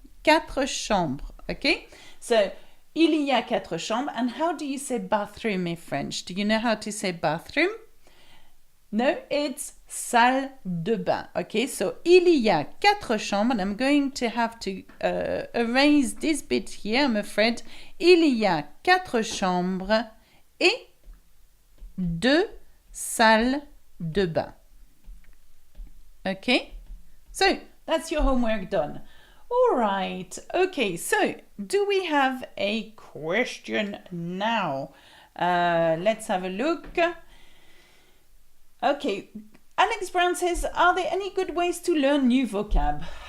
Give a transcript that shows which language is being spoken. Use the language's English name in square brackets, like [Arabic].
[French] 4 chambres, okay? So, il y a 4 chambres. [English] And how do you say bathroom in French? Do you know how to say bathroom? No, it's [French] salle de bain. [English] Okay, so [French] il y a 4 chambres. [English] And I'm going to have to erase this bit here, I'm afraid. [French] Il y a 4 chambres et 2 salles de bain. [English] Okay, so that's your homework done. All right, okay, so do we have a question now? Let's have a look. Okay, Alex Brown says, are there any good ways to learn new vocab?